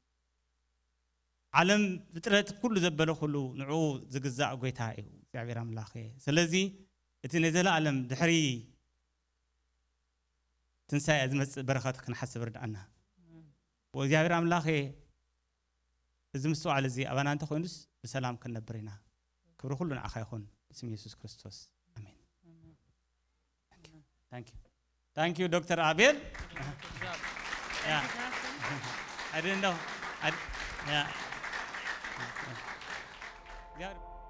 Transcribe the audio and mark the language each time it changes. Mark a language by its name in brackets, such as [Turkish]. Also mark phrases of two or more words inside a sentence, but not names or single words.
[Tigrinya] ዓለም ፍጥረት ኩሉ ዘበለ ሁሉ ንዑ ዝግዛእ ጎይታ እዩ እግዚአብሔር አምላኽ ስለዚ እቲ ነዘላለም ድሕሪ ትንሳኤ ዝመጽእ በረኸት ክንሓስብ ርዳእና ወእግዚአብሔር አምላኽ እዚ ምስተዋዕለ እዚ ኣባና እንተ ኮይኑስ ብሰላም ክንነብር ኢና ክብሪ ሁሉ ንዓኻ ይኹን እስም ኢየሱስ ክርስቶስ አሜን [English] Thank you Dr. Abel. Yeah. I didn't know. Yeah.